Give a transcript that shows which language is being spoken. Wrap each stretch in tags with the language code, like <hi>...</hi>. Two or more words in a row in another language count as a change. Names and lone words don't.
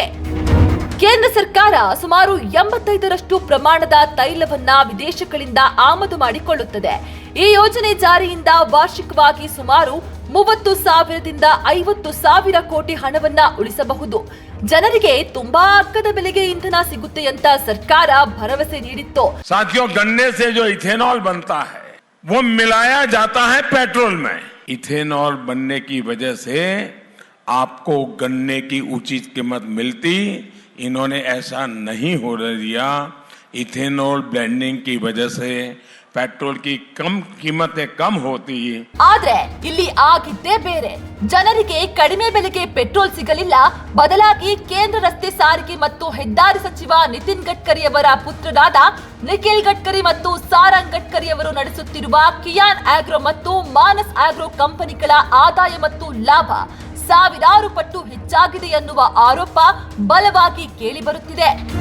<kn>ಕೇಂದ್ರ ಸರ್ಕಾರ ಸುಮಾರು 85ರಷ್ಟು ಪ್ರಮಾಣದ ತೈಲವನ್ನ ವಿದೇಶಗಳಿಂದ ಆಮದು ಮಾಡಿಕೊಳ್ಳುತ್ತದೆ. ಈ ಯೋಜನೆ ಜಾರಿಯಿಂದ ವಾರ್ಷಿಕವಾಗಿ ಸುಮಾರು 30,000ದಿಂದ 50,000 ಕೋಟಿ ಹಣವನ್ನ ಉಳಿಸಬಹುದು. ಜನರಿಗೆ ತುಂಬಾ ಅಗ್ಗದ ಬೆಲೆಗೆ ಇಂಧನ ಸಿಗುತ್ತೆ ಅಂತ ಸರ್ಕಾರ ಭರವಸೆ ನೀಡಿತ್ತು.</kn> <hi>साथियों, गन्ने से जो इथेनॉल बनता है वो मिलाया जाता है पेट्रोल में. इथेनॉल बनने की वजह से आपको गन्ने की उचित कीमत मिलती. इन्होंने ऐसा नहीं होने दिया.</hi> <en>ethanol blending</en> <hi>की वजह से पेट्रोल की कम कीमतें कम होती।</hi> <kn>ಆದ್ರೆ ಇಲ್ಲಿ ಆಗಿದ್ದೇ ಬೇರೆ. ಜನರಿಗೆ ಕಡಿಮೆ ಬೆಲೆಗೆ ಪೆಟ್ರೋಲ್ ಸಿಗಲಿಲ್ಲ. ಬದಲಾಗಿ ಕೇಂದ್ರ ರಸ್ತೆ ಸಾರಿಗೆ ಮತ್ತು ಹೆದ್ದಾರಿ ಸಚಿವ ನಿತಿನ್ ಗಡ್ಕರಿ ಅವರ ಪುತ್ರರಾದ ನಿಖಿಲ್ ಗಡ್ಕರಿ ಮತ್ತು ಸಾರಂಗ್ ಗಡ್ಕರಿ ಅವರು ನಡೆಸುತ್ತಿರುವ ಕಿಯಾನ್ ಆಗ್ರೋ ಮತ್ತು ಮಾನಸ್ ಆಗ್ರೋ ಕಂಪನಿಗಳ ಆದಾಯ ಮತ್ತು ಲಾಭ ಸಾವಿರಾರು ಪಟ್ಟು ಹೆಚ್ಚಾಗಿದೆ ಎನ್ನುವ ಆರೋಪ ಬಲವಾಗಿ ಕೇಳಿಬರುತ್ತಿದೆ.</kn>